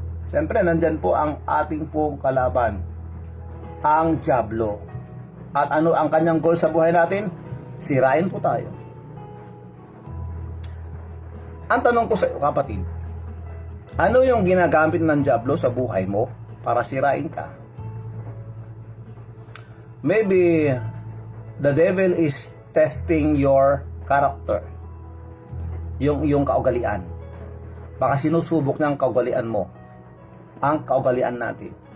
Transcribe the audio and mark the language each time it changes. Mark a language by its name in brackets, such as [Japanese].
[Filipino] Siyempre, nandyan po ang ating pong kalaban, ang dyablo. At ano ang kanyang goal sa buhay natin? Sirain po tayo. Ang tanong ko sa iyo, kapatid, ano yung ginagamit ng dyablo sa buhay mo para sirain ka? [English] Maybe the devil is testing your character, [Filipino] yung kaugalian. Baka sinusubok ng kaugalian mo, ang kaugalian natin.